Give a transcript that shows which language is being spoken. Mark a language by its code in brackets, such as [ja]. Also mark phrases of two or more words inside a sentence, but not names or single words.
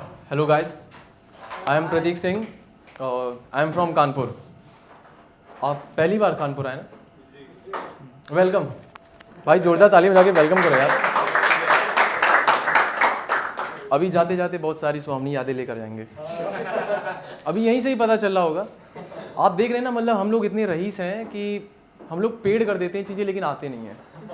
[en] Hello guys, I am Prateek Singh. I am from [hi] कानपुर. आप पहली बार कानपुर आए ना? वेलकम. भाई जोरदार ताली बजा के वेलकम करो यार. अभी जाते जाते बहुत सारी सुहावनी यादें लेकर जाएंगे. अभी यहीं से ही पता चल रहा होगा. आप देख रहे हैं ना, मतलब हम लोग इतने रईस हैं कि हम लोग पेड कर देते हैं चीज़ें लेकिन आते नहीं हैं.